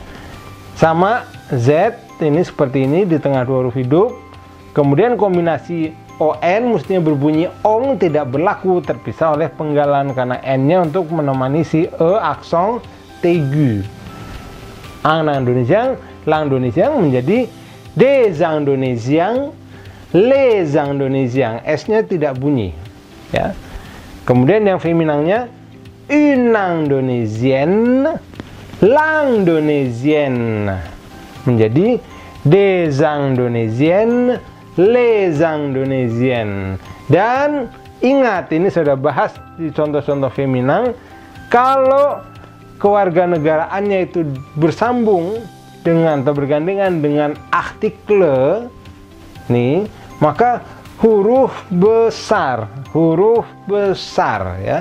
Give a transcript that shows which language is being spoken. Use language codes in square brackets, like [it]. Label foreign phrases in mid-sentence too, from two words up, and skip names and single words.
[id] Sama Z ini seperti ini di tengah dua huruf hidup. Kemudian kombinasi ON mestinya berbunyi ong, tidak berlaku, terpisah oleh penggalan karena N-nya untuk menemani si E aksen aigu. [fr] Ang nang Indonesiang, lang Indonesiang menjadi des Indonesiang, les Indonesiang. [id] S-nya tidak bunyi ya. Kemudian yang feminangnya [fr] une Indonesienne, l'Indonesienne [id] menjadi [fr] des Indonesiennes, les Indonésiens. [id] Dan ingat, ini sudah bahas di contoh-contoh feminin, kalau kewarganegaraannya itu bersambung dengan atau bergandengan dengan artikel nih, maka huruf besar ya.